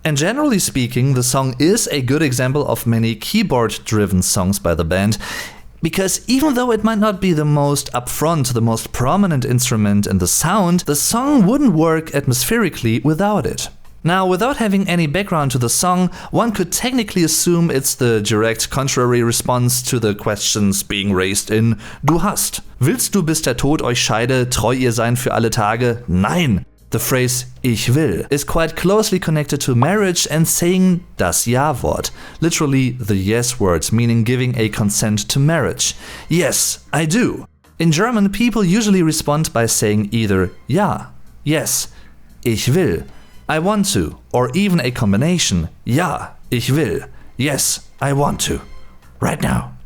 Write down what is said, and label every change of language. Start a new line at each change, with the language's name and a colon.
English: And generally speaking, the song is a good example of many keyboard-driven songs by the band, because even though it might not be the most upfront, the most prominent instrument in the sound, the song wouldn't work atmospherically without it. Now, without having any background to the song, one could technically assume it's the direct contrary response to the questions being raised in Du hast.
German: Willst du bis der Tod euch scheide, treu ihr sein für alle Tage? Nein!
English: The phrase Ich will is quite closely connected to marriage and saying das Ja-Wort, literally the yes word, meaning giving a consent to marriage. Yes, I do. In German, people usually respond by saying either Ja, yes, ich will, I want to, or even a combination,
German: Ja, ich will,
English: yes, I want to, right now.